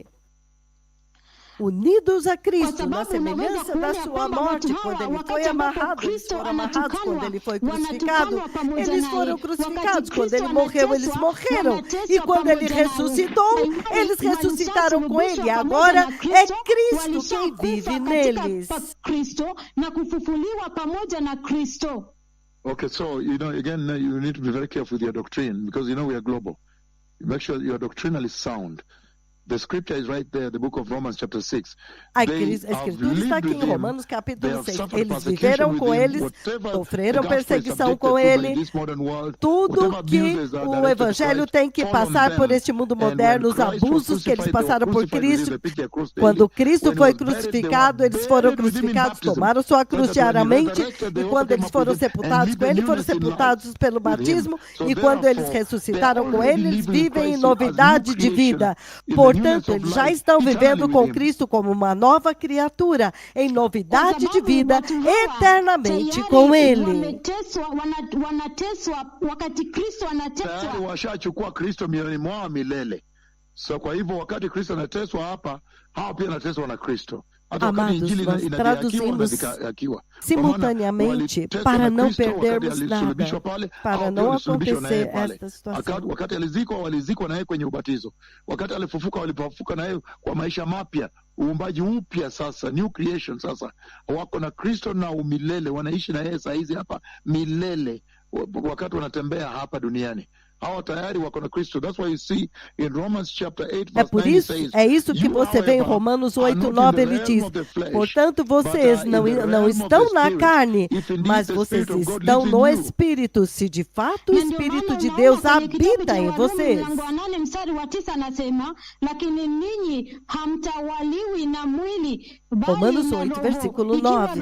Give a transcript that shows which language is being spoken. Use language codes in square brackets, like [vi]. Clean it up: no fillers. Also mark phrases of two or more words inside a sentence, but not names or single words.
[pt] Unidos a Cristo, na semelhança da sua morte, quando Ele foi amarrado, eles foram amarrados, quando Ele foi crucificado, eles foram crucificados, quando Ele morreu, eles morreram, e quando Ele ressuscitou, eles ressuscitaram com Ele, agora é Cristo quem vive neles. [en] Okay, so, again, you need to be very careful with your doctrine, because, we are global. Make sure your doctrinal is sound. The scripture is right there, the book of Romans chapter 6. [pt] A escritura está aqui em Romanos capítulo 6. Eles viveram com eles, sofreram perseguição com ele. Tudo que o evangelho tem que passar por este mundo moderno, os abusos que eles passaram por Cristo. Quando Cristo foi crucificado, eles foram crucificados, tomaram sua cruz diariamente. E quando eles foram sepultados com ele, foram sepultados pelo batismo. E quando eles ressuscitaram com ele, eles vivem em novidade de vida. Portanto, eles já estão vivendo com Cristo como uma nova criatura, em novidade de vida, eternamente com Ele. [sw] Washachukua Kristo mioyoni mwao milele. So kwa hivyo wakati Kristo anateswa hapa, hao pia anateswa na Kristo. [pt] Amados, nós traduzimos simultaneamente para não perdermos nada, para não acontecer esta situação. [sw] Wakati walizikwa naye kwenye ubatizo, wakati alifufuka, walipofufuka naye kwa maisha mapya, uumbaji upya sasa, [en] new creation [sw] sasa, wako na Kristo na umilele, wanaishi na yeye saa hizi hapa milele, wakati wanatembea hapa duniani. Hawa tayari wako na Kristo. [en] That's why you see in Romans chapter 8 verse 9 says, [pt] é isso que você vê em Romanos 8:9, ele diz: portanto, vocês não estão na carne, mas vocês estão no Espírito, se de fato o Espírito de Deus habita em vocês. Romanos 8, versículo 9.